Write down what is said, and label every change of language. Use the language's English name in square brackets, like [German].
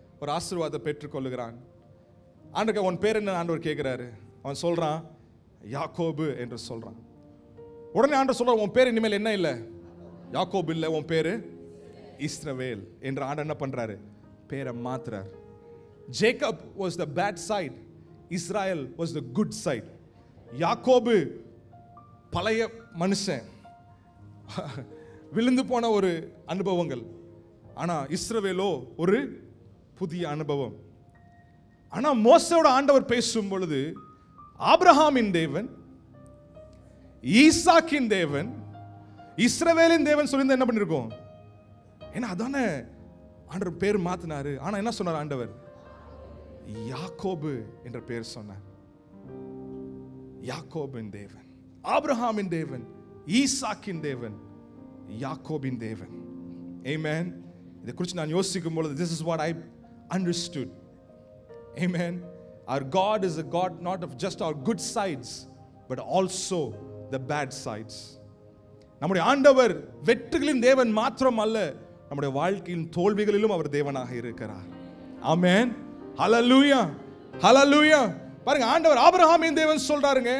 [Tamil] ஒரு ஆசீர்வாதத்தை பெற்றுக்கொள்ளுகிறான். ஆண்டவர், உன் பேர் என்ன ஆண்டவர் கேட்கிறாரு. அவன் சொல்றான் யாக்கோபு என்று சொல்றான். உடனே ஆண்டவர் சொல்றான், உன் பேர் இனிமேல் என்ன இல்லை? யாக்கோபு இல்லை, உன் பேரு இஸ்ரவேல் என்று ஆண்டவர் என்ன பண்றாரு? பேரை மாத்துறார். [English] Jacob was the bad side, Israel was the good side. [Tamil] யாக்கோபு பழைய மனுஷன், விழுந்து போன ஒரு அனுபவங்கள். ஆனா இஸ்ரவேலோ ஒரு புதிய அனுபவம். ஆனா மோசேயோட ஆண்டவர் பேசும் பொழுது ஆபிரகாமின் தேவன், ஈசாக்கின் தேவன், இஸ்ரவேலின் தேவன் சொல்லி என்ன பண்ணிருக்கோம்? ஏன்னா அதானே ஆண்டவர் பேர் மாத்தினாரு. ஆனா என்ன சொன்னார் ஆண்டவர்? யாக்கோபு என்ற பேர் சொன்னார். யாக்கோபின் தேவன், ஆபிரகாமின் தேவன், ஈசாக்கின் தேவன், யாக்கோபின் தேவன். Amen. இதை குறித்து நான் யோசிக்கும் பொழுது [English] this is what I understood. Amen. Our God is a God not of just our good sides but also the bad sides. [Tamil] நம்முடைய ஆண்டவர் வெற்றிகளின் தேவன் மாத்திரம் அல்ல, நம்முடைய வாழ்க்கையின் தோல்விகளிலும் அவர் தேவனாக இருக்கிறார். ஆமென். ஹalleluya. ஹalleluya. பாருங்க, ஆண்டவர் ஆபிரகாமின் தேவன் சொல்றாருங்க.